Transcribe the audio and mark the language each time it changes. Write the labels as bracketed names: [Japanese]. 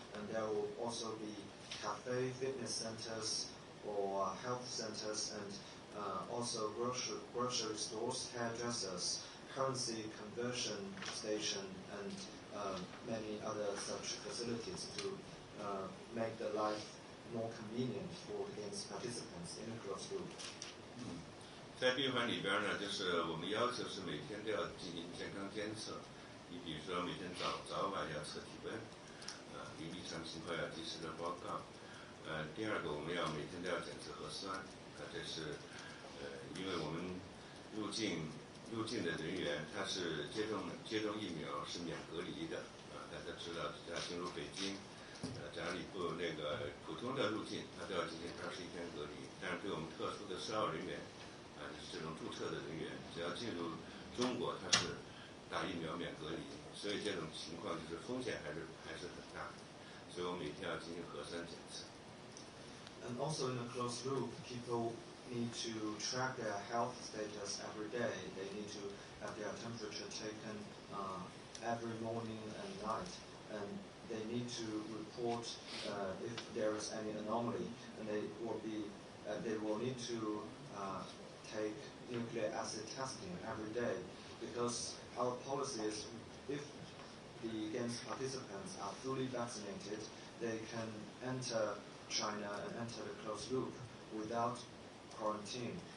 [English] And there will also be cafe, fitness centers, or health centers, and also grocery stores, hairdressers, currency conversion station, and many other such facilities to make the life more convenient for the games participants in a closed group. [Chinese] 在闭环里边呢，就是我们要求是每天都要进行健康监测，你比如说每天早晚要测体温，临异常情况要及时的报告。第二个，我们要每天都要检测核酸，这是因为我们入境的人员他是接种疫苗是免隔离的，大家知道，只要进入北京，只要你不那个普通的入境，他都要进行21天隔离。但是对我们特殊的12号人员，就是这种注册的人员，只要进入中国，他是打疫苗免隔离，所以这种情况就是风险还是很大的，所以我们每天要进行核酸检测。 [English] And also in a closed loop, people need to track their health status every day. They need to have their temperature taken every morning and night, and they need to report if there is any anomaly, and they will need to take nucleic acid testing every day, because our policy is if the games participants are fully vaccinated, they can enter China and enter the closed loop without quarantine.